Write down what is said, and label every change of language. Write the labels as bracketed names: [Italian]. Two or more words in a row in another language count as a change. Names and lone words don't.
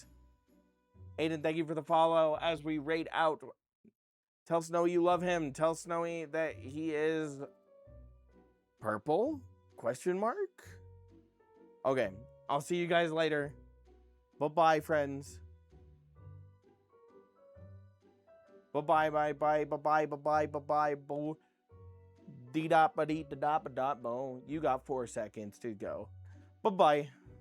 [English] Aiden, thank you for the follow as we raid out. Tell Snowy you love him. Tell Snowy that he is purple? Question mark? Okay. I'll see you guys later. Bye-bye, friends. Bye-bye, bye-bye, bye-bye, bye-bye, bye-bye, boo. Dee-dop-a-dee-da-dop-a-dop-bo. You got 4 seconds to go. Bye-bye.